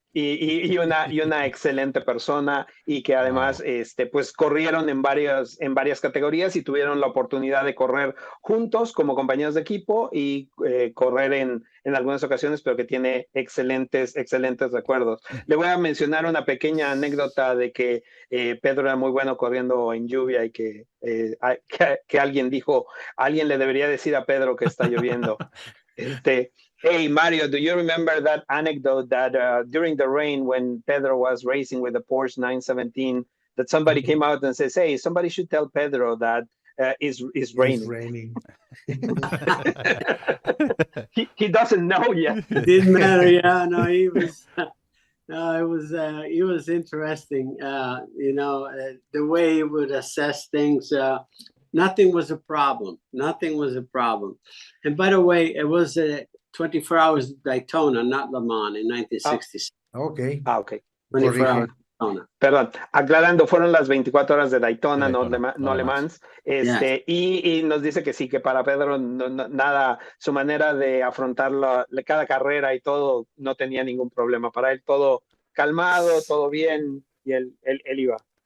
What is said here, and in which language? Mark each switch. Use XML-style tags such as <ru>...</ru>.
<es>Y una excelente persona, y que además pues corrieron en varias categorías y tuvieron la oportunidad de correr juntos como compañeros de equipo y correr en algunas ocasiones, pero que tiene excelentes recuerdos. Le voy a mencionar una pequeña anécdota de que Pedro era muy bueno corriendo en lluvia y que alguien dijo, alguien le debería decir a Pedro que está lloviendo.</es> <en>Hey, Mario, do you remember that anecdote that during the rain when Pedro was racing with the Porsche 917, that somebody came out and says, hey, somebody should tell Pedro that it's raining. It's raining. he doesn't know yet. It didn't matter. Yeah, no, he was. It was interesting. The way he would assess things. Nothing was a problem. Nothing was a problem. And by the way, it was 24 hours Daytona, not Le Mans, in 1966. Okay. Okay. 24 hours Daytona.</en> <es>Perdón, aclarando, fueron las 24 horas de Daytona, no Le Mans. Y nos dice que sí, que para Pedro nada, su manera de afrontar cada carrera y todo, no tenía ningún problema. Para él todo calmado, todo bien, y él iba.</es>